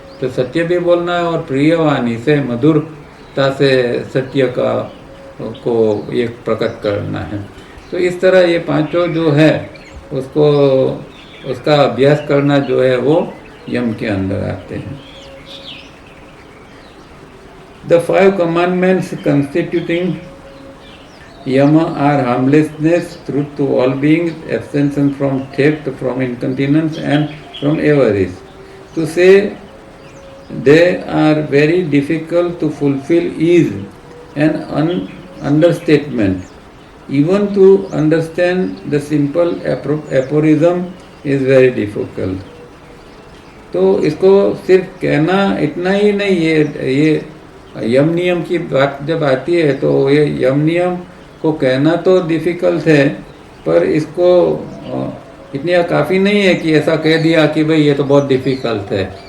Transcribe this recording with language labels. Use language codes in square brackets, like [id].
[hi] तो सत्य भी बोलना है और प्रिय वाणी से मधुरता से सत्य का को एक प्रकट करना है। तो इस तरह ये पांचों जो है उसको उसका अभ्यास करना जो है वो यम के अंदर आते हैं। [en] The five commandments constituting yama are harmlessness, truth to all beings, abstention from theft, from incontinence and from avarice. To say they are very difficult to fulfill is an understatement. Even to understand the simple aphorism is very difficult. [hi] तो इसको सिर्फ कहना इतना ही नहीं, ये यम नियम की बात जब आती है तो ये यम नियम को कहना तो डिफ़िकल्ट है, पर इसको इतना काफ़ी नहीं है कि ऐसा कह दिया कि भाई ये तो बहुत डिफ़िकल्ट है।